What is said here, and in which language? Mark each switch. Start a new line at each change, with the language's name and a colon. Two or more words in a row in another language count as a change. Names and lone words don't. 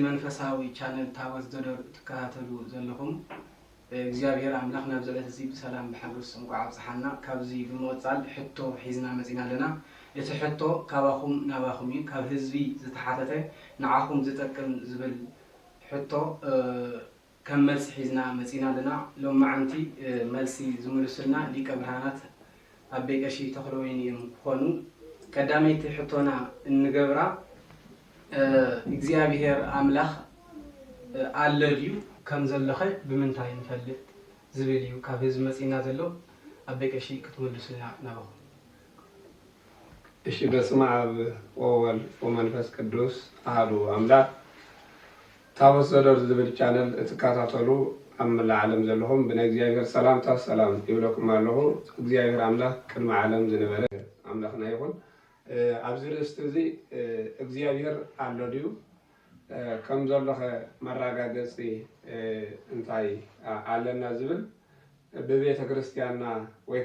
Tigrinya: መንፈሳዊ ቻነል ታወዝ ዘደር ተከታተሉ ዘለኹም እግዚአብሔር አምላክ ናብ ዘለት እዚ በሰላም በሐብስ እንቋዕ ጽሐና ካብዚ በመወጻል ሕቶ ሒዝና መጽና ለና እቲ ሕቶ ካባኹም ናባኹም ካብ ህዝቢ ዝተሓተተ ንዓኹም ዝጠቅም ዝብል ሕቶ ከም መልሲ ሒዝና መጽና ለና ሎም ማዓንቲ መልሲ ዝምልሱልና ሊቀ ብርሃናት አቤ ቀሺ ተኽለወይኒ ኮኑ ቀዳመይቲ ሕቶና እንገብራ እግዚአብሔር አምላክ አለልዩ ከም ዘለኸ ብምንታይ እንፈልጥ ዝብል እዩ ካብ ህዝቢ መጽና ዘሎ አቤ ቀሺ ክትመልሱልና ናባኹ። እሺ
Geez: በስመ አብ ወወልድ ወመንፈስ ቅዱስ አሐዱ አምላክ
Tigrinya: ታቦት ዘደር ዝብል ቻነል እትከታተሉ አምላክ ዓለም ዘለኹም ብናይ እግዚአብሔር ሰላምታ ሰላም ይብለኩም ኣለኹ። እግዚአብሔር አምላክ ቅድመ ዓለም ዝነበረ አምላክና ይኹን። ኣብዚ ርእስቲ እዚ እግዚአብሔር ኣሎ ድዩ ከም ዘለኸ መረጋገፂ እንታይ ኣለና ዝብል በቤተ ክርስቲያንና ወይ